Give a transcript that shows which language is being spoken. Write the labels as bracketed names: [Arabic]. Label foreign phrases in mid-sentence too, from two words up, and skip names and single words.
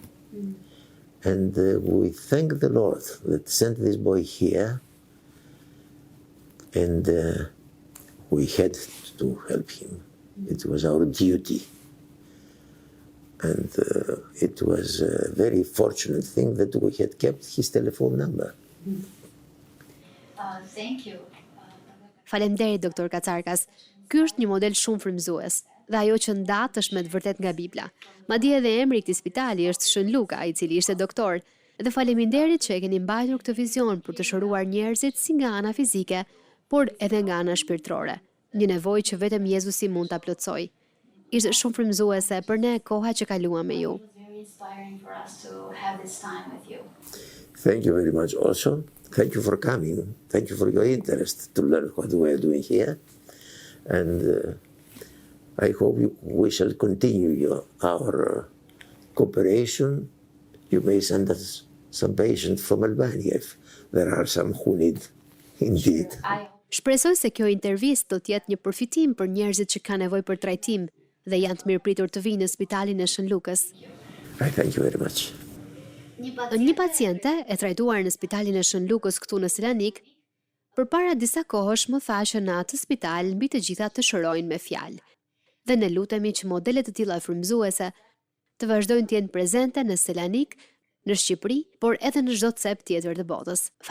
[English] And we thank the Lord that sent this boy here, and we had to help him. It was our duty. And it was a very fortunate thing that we had kept his telephone number. Thank you. [Albanian] Faleminderit, doktor Katsarkas. Ky është një model shumë frymëzues. Dhe ajo që ndat është me të vërtet nga Bibla. Madje edhe emri i këtij spitali është Shën Luka, i cili ishte doktor. Dhe faleminderit që e keni mbajtur këtë vizion për të shëruar njerëzit si nga ana fizike, por edhe nga ana shpirtërore. Një nevojë që vetëm Jezusi mund ta plotësojë. Ishte shumë frymëzuese për ne koha që kaluam me ju. [English] It was very inspiring for us to have this time with you. Thank you very much also. Thank you for coming. Thank you for your interest to learn what we are doing here. And I hope we shall continue our cooperation you may send us some patients from Albania if there are some who need indeed. [Albanian] Shpresoj se kjo intervistë do të jetë një përfitim për njerëzit që kanë nevojë për trajtim dhe janë të mirëpritur të vinë në spitalin e Shën Lukës. [English] I thank you very much. [Albanian] Një paciente e trajtuar në spitalin e Shën Lukës këtu në Selanik, përpara disa kohësh më tha që në atë spital mbi të gjitha të shërojnë me fjalë. Dhe ne lutemi që modele të tilla frymëzuese të vazhdojnë të jenë prezente në Selanik, në Shqipëri, por edhe në çdo cep tjetër të botës.